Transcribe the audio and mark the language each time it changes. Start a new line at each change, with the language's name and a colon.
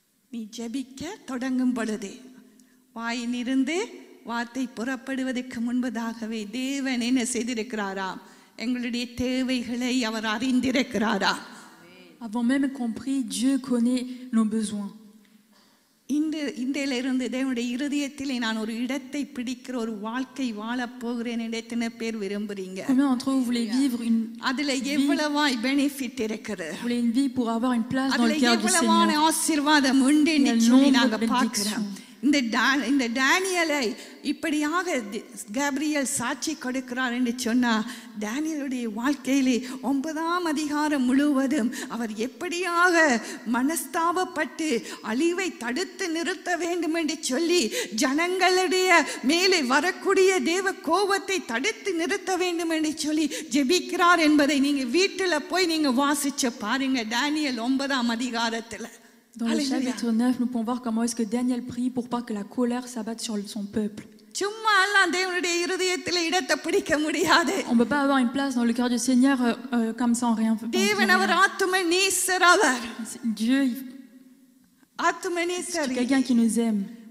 Tamil: நீ ஜெபிக்க தொடங்கும் பொழுது வாயிலிருந்து வார்த்தை புறப்படுவதற்கு முன்பதாகவே தேவன் என்ன செய்திருக்கிறாராம்? எங்களுடைய தேவைகளை அவர் அறிந்திருக்கிறாரா?
French: Avant même qu'on prie, Dieu connaît nos besoins.
Tamil: இன்றையிலிருந்து தேவனுடைய இருதயத்திலே நான் ஒரு இடத்தை பிடிக்கிற ஒரு வாழ்க்கை வாழ போகிறேன் என்று எத்தனை பேர் விரும்புறீங்க?
French: Combien d'entre vous voulez vivre une
Tamil: அதுல எவ்வளவாய் பெனிஃபிட் இருக்குது?
French: Vous voulez une vie pour avoir une place dans le cœur du Seigneur.
Tamil: எவ்வளவான ஆசீர்வாதம் உண்டு என்று சொல்லி நாங்க பார்க்கிறோம். இந்த டேனியலை இப்படியாக கேப்ரியல் சாட்சி கொடுக்கிறார் என்று சொன்னால், டேனியலுடைய வாழ்க்கையிலே 9ஆம் அதிகாரம் முழுவதும் அவர் எப்படியாக மனஸ்தாபப்பட்டு அழிவை தடுத்து நிறுத்த வேண்டும் என்று சொல்லி, ஜனங்களுடைய மேலே வரக்கூடிய தேவ கோபத்தை தடுத்து நிறுத்த வேண்டும் என்று சொல்லி ஜெபிக்கிறார் என்பதை நீங்க வீட்டில் போய் நீங்க வாசிச்சு பாருங்க. டேனியல் 9ஆம் அதிகாரத்தில்.
French: Dans le chapitre 9, nous pouvons voir comment est-ce que Daniel prie pour pas que la colère s'abatte sur son peuple.
Tamil: சும்மா எல்லாம் தேவனுடைய இருதயத்தில் இடத்தை பிடிக்க முடியாது.
French: On ne peut pas avoir une place dans le cœur du Seigneur comme ça en rien.
Tamil: தேவன் அவர் ஆத்துமநேசர். அவர்
French: Dieu,
Tamil: ஆத்துமநேசர்.
French: c'est quelqu'un qui nous aime.